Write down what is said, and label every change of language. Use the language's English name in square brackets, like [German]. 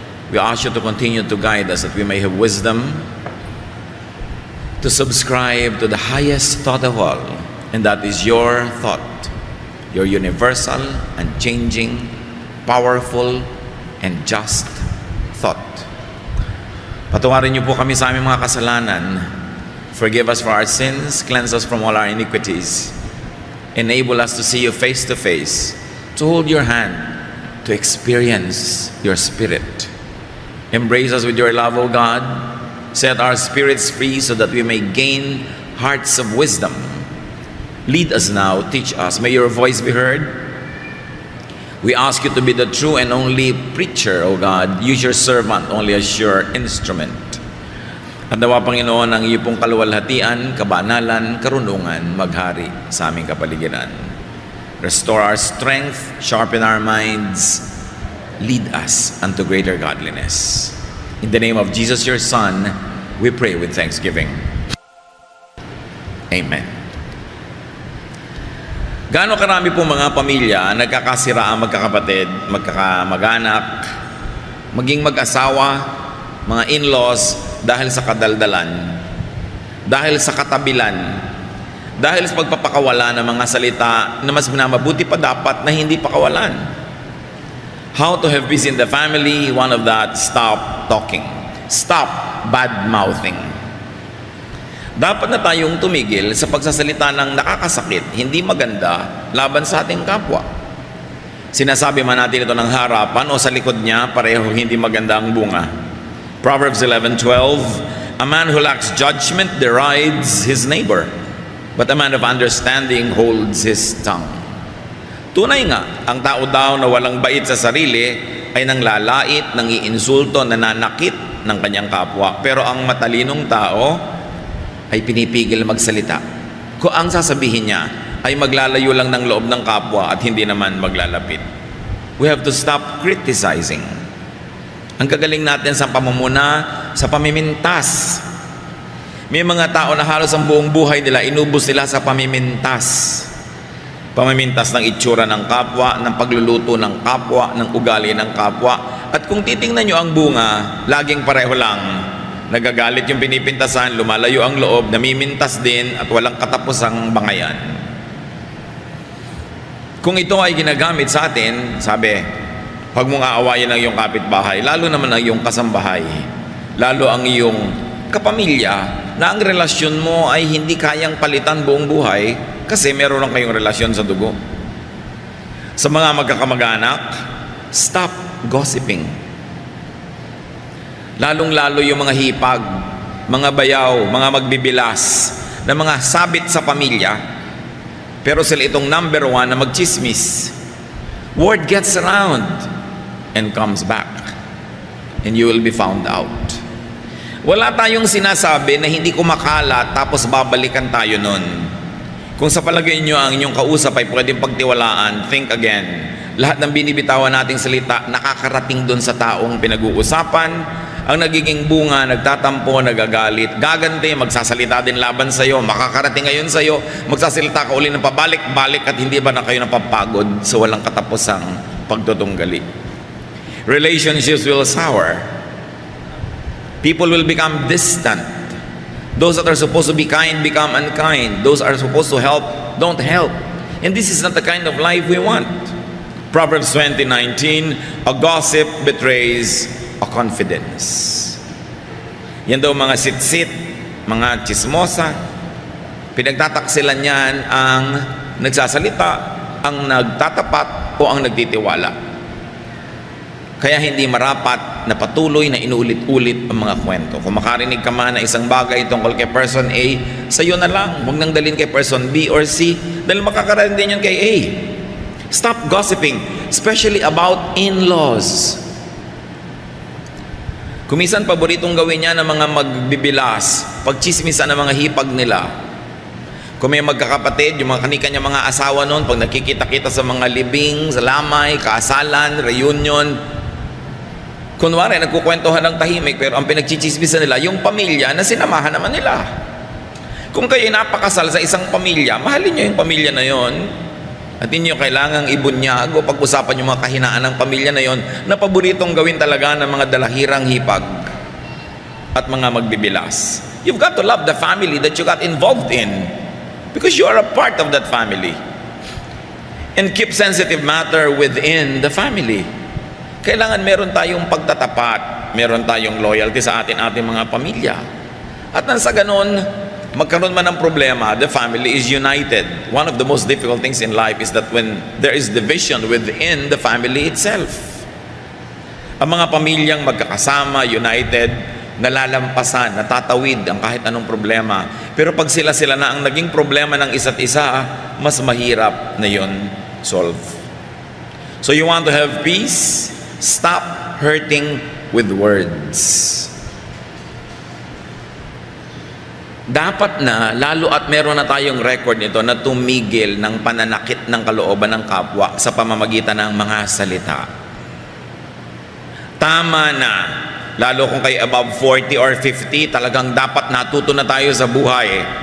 [English] We ask you to continue to guide us that we may have wisdom to subscribe to the highest thought of all, and that is your thought, your universal, unchanging, powerful, and just thought. [Filipino] Patawarin niyo po kami sa aming mga kasalanan. [English] Forgive us for our sins, cleanse us from all our iniquities. Enable us to see you face to face, to hold your hand, to experience your spirit. Embrace us with your love, O God. Set our spirits free so that we may gain hearts of wisdom. Lead us now, teach us. May your voice be heard. We ask you to be the true and only preacher, O God. Use your servant only as your instrument. At nawa, Panginoon, ang iyong pong kaluwalhatian, kabanalan, karunungan, maghari sa aming kapaligiran. Restore our strength, sharpen our minds, lead us unto greater godliness. In the name of Jesus, your Son, we pray with thanksgiving. Amen. [Filipino] Gaano karami po mga pamilya nagkakasira ang magkakapatid, magkakamag-anak, maging mag-asawa, mga in-laws, dahil sa kadaldalan, dahil sa katabilan, dahil sa pagpapakawala ng mga salita na mas mabuti pa dapat na hindi pakawalan. [English] How to have peace in the family? One of that, stop talking. Stop bad-mouthing. [Filipino] Dapat na tayong tumigil sa pagsasalita ng nakakasakit, hindi maganda, laban sa ating kapwa. Sinasabi man natin ito ng harapan o sa likod niya, pareho hindi maganda ang bunga. Proverbs 11:12, a man who lacks judgment derides his neighbor, but a man of understanding holds his tongue. Tunay nga, ang tao daw na walang bait sa sarili ay nanglalait, nangiinsulto, nananakit ng kanyang kapwa. Pero ang matalinong tao ay pinipigil magsalita. Kung ang sasabihin niya ay maglalayo lang ng loob ng kapwa at hindi naman maglalapit. [English] We have to stop criticizing. [Filipino] Ang kagaling natin sa pamumuna, sa pamimintas. May mga tao na halos ang buong buhay nila, inubos nila sa pamimintas. Pamimintas ng itsura ng kapwa, ng pagluluto ng kapwa, ng ugali ng kapwa. At kung titingnan nyo ang bunga, laging pareho lang. Nagagalit yung pinipintasan, lumalayo ang loob, namimintas din, at walang katapusang bangayan. Kung ito ay ginagamit sa atin, sabi, huwag mong aawayin ang iyong kapitbahay, lalo naman ang iyong kasambahay, lalo ang iyong kapamilya, na ang relasyon mo ay hindi kayang palitan buong buhay kasi meron lang kayong relasyon sa dugo. Sa mga magkakamag-anak, [English] stop gossiping. [Filipino] Lalong-lalo yung mga hipag, mga bayaw, mga magbibilas, na mga sabit sa pamilya, pero sila itong [English] number one [Filipino] na magchismis. [English] Word gets around and comes back, and you will be found out. [Filipino] Wala tayong sinasabi na hindi kumakalat tapos babalikan tayo nun. Kung sa palagay nyo ang inyong kausap ay pwedeng pagtiwalaan, [English] think again. [Filipino] Lahat ng binibitawan nating salita nakakarating dun sa taong pinag-uusapan, Ang nagiging bunga, nagtatampo, nagagalit, gaganti, magsasalita din laban sa iyo, makakarating ngayon sa iyo, magsasalita ka uli ng pabalik-balik at hindi ba na kayo napapagod sa walang katapusang pagtutunggali. [English] Relationships will sour. People will become distant. Those that are supposed to be kind become unkind. Those are supposed to help don't help. And this is not the kind of life we want. Proverbs 20:19, a gossip betrays a confidence. [Filipino] Yan daw mga sitsit, mga chismosa, pinagtataksilan yan ang nagsasalita, ang nagtatapat o ang nagtitiwala. Kaya hindi marapat na patuloy na inulit-ulit ang mga kwento. Kung makarinig ka man na isang bagay tungkol kay person A, sa'yo na lang. Huwag nang dalhin kay person B or C dahil makakarinig din yun kay A. [English] Stop gossiping, especially about in-laws. [Filipino] Kumisan paboritong gawin niya ng mga magbibilas, pagchismisan ng mga hipag nila. Kung may magkakapatid, yung mga kanika niya mga asawa noon, pag nakikita-kita sa mga libing, sa lamay, kaasalan, reunion, kunwari, nagkukwentuhan ng tahimik, pero ang pinagchichismisan nila, yung pamilya na sinamahan naman nila. Kung kayo napakasal sa isang pamilya, mahalin niyo yung pamilya na yon. At hindi nyo kailangang ibunyag o pag-usapan yung mga kahinaan ng pamilya na yon na paboritong gawin talaga ng mga dalahirang hipag at mga magbibilas. [English] You've got to love the family that you got involved in because you are a part of that family. And keep sensitive matter within the family. [Filipino] Kailangan meron tayong pagtatapat, meron tayong loyalty sa ating mga pamilya. At nang sa ganun, magkaroon man ng problema, [English] the family is united. One of the most difficult things in life is that when there is division within the family itself. [Filipino] Ang mga pamilyang magkakasama, united, nalalampasan, natatawid ang kahit anong problema. Pero pag sila na ang naging problema ng isa't isa, mas mahirap na yun solve. [English] So you want to have peace? Stop hurting with words. [Filipino] Dapat na, lalo at meron na tayong record nito na tumigil ng pananakit ng kalooban ng kapwa sa pamamagitan ng mga salita. Tama na, lalo kung kayo [English] above 40 or 50, [Filipino] talagang dapat natuto na tayo sa buhay.